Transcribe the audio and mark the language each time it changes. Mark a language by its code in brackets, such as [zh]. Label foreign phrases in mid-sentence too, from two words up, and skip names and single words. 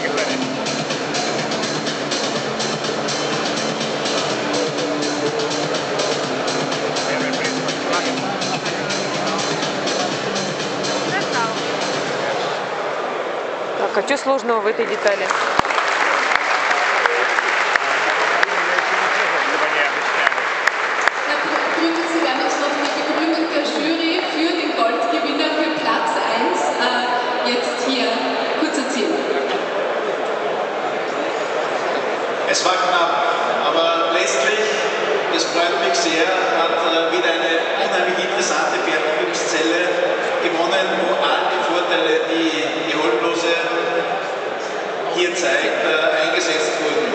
[ru] Игорь. Первый приз Volkswagen. Застал. Так, а что сложного в этой детали? [de] Sie werden uns noch die Begründung der Jury für den Goldgewinner für Platz 1 jetzt hier kurz erzählen. Es war knapp, aber letztlich, das freut mich sehr, hat wieder eine unheimlich interessante Fertigungszelle gewonnen, wo all die Vorteile, die Holmlose hier zeigt, eingesetzt wurden.